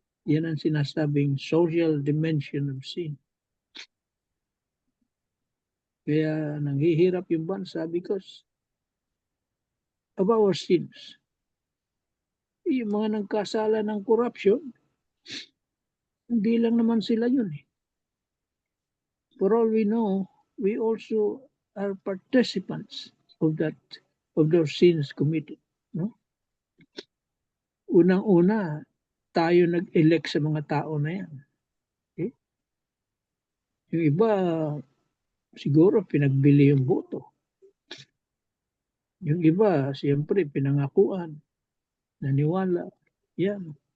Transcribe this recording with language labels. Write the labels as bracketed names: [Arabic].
[Filipino] Yan ang sinasabing [English] social dimension of sin. [Filipino] Kaya nanghihirap yung bansa [English] because of our sins. [Filipino] Yung mga nagkasala ng corruption, hindi lang naman sila yun. [English] For all we know, we also are participants of those sins committed. No? [Filipino] unang-una, tayo nag-elect sa mga tao na yan. Okay? Yung iba, siguro pinagbili yung boto. Yung iba, siyempre, pinangakuan, naniwala. Yan.